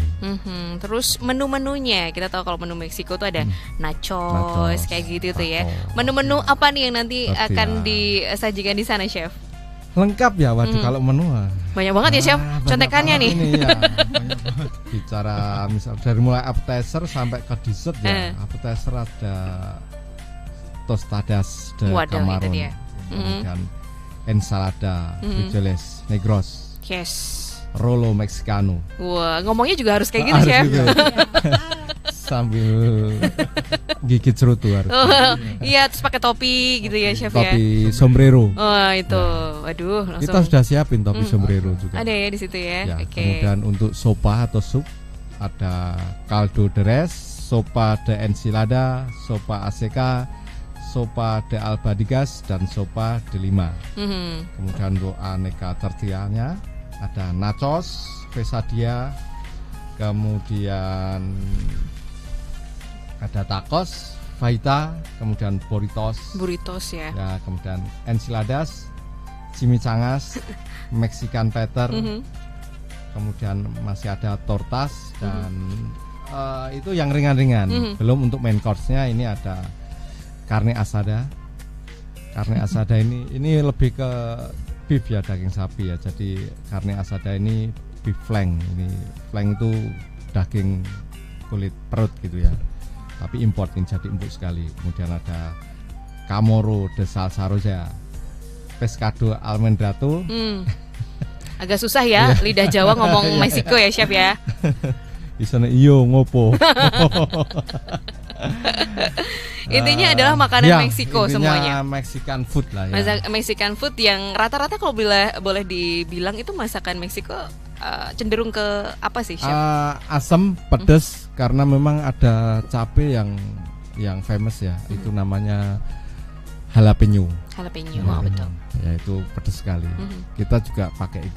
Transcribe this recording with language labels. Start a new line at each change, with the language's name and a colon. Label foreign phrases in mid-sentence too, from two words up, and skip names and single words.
Indonesian: Terus menu-menunya, kita tahu kalau menu Meksiko tuh ada nachos kayak gitu tuh ya. Menu-menu apa nih yang nanti akan disajikan di sana, Chef? Lengkap ya, waduh kalau menu banyak banget ya, Chef. Contekannya nih. Ini ya, banyak banget. Bicara misal dari mulai appetizer sampai ke dessert ya. Appetizer ada
Spanish: tostadas de camarón,
Indonesian: kemudian
Spanish: ensalada, frijoles negros, rolo mexicano.
Indonesian: Wah, ngomongnya juga harus kayak gitu, Chef. Gitu. Sambil gigit cerutu harus. Iya, terus pakai topi gitu ya, Chef ya. Topi sombrero. Oh, itu. Aduh, langsung. Kita sudah siapin topi sombrero juga. Ada ya di situ ya. Kemudian untuk sopa atau sup ada
Spanish: caldo de res, sopa de enchilada, sopa aseca, sopa de albadigas
Indonesian: dan
Spanish: sopa de lima.
Indonesian: Kemudian untuk aneka tortillanya ada
Spanish: nachos, quesadilla,
Indonesian: kemudian ada tacos, fajita, kemudian burritos ya. Ya, kemudian
Spanish: enchiladas, chimichangas,
English: Mexican petter,
Indonesian: kemudian masih ada tortas dan itu yang ringan-ringan. Belum untuk
English: main course-
Indonesian: nya ini ada carne asada.
Spanish: Carne asada
Indonesian: ini lebih ke beef ya, daging sapi ya. Jadi
Spanish: carne asada
Indonesian: ini
English: beef flank.
Indonesian: Ini flank itu daging kulit perut gitu ya. Tapi importin, jadi empuk sekali. Kemudian ada
Spanish: camoro de salsa rosa, pescado almendrado.
Indonesian: Agak susah ya lidah Jawa ngomong Meksiko ya, Chef ya.
Javanese: Di sana iyo ngopo.
Indonesian: Intinya adalah makanan Meksiko semuanya.
English: Mexican food
Indonesian: lah ya.
English: Mexican food
Indonesian: yang rata-rata kalau boleh dibilang itu masakan Meksiko cenderung ke apa sih, Chef? Asam, pedas karena memang ada cabai yang famous ya. Itu namanya jalapeno. Betul. Ya itu pedas sekali. Kita juga pakai itu.